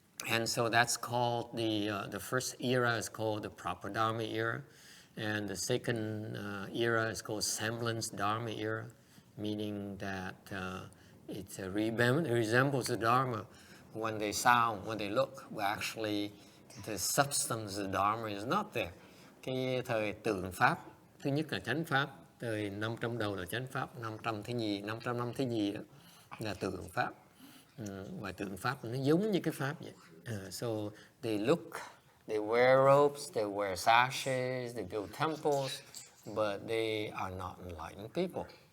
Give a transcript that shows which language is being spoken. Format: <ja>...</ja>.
<en>And so that's called the first era is called the proper Dharma era, and the second era is called semblance Dharma era, meaning that it resembles the Dharma when they sound, when they look, but actually the substance of the Dharma is not there.</en> <vi>Cái thời tượng Pháp, thứ nhất là chánh Pháp, thời 500 đầu là chánh Pháp, 500 năm thứ nhì đó là tượng Pháp. Và tượng Pháp nó giống như cái Pháp vậy.</vi> <en>So they look, they wear robes, they wear sashes, they build temples, but they are not enlightened people.</en>